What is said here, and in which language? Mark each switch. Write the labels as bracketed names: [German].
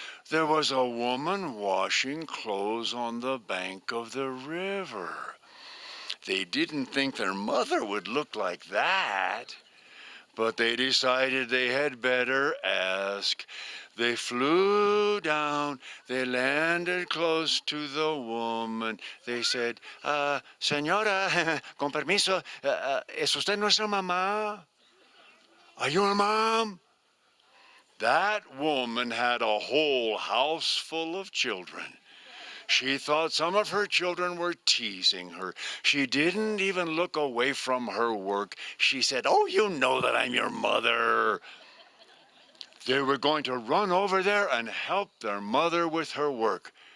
[English] There was a woman washing clothes on the bank of the river. They didn't think their mother would look like that, but they decided they had better ask. They flew down, they landed close to the woman. They said, [Spanish] "Señora, con permiso, ¿es usted nuestra mamá? [English] Are you a mom?" That woman had a whole house full of children. She thought some of her children were teasing her. She didn't even look away from her work. She said, "Oh, you know that I'm your mother." They were going to run over there and help their mother with her work.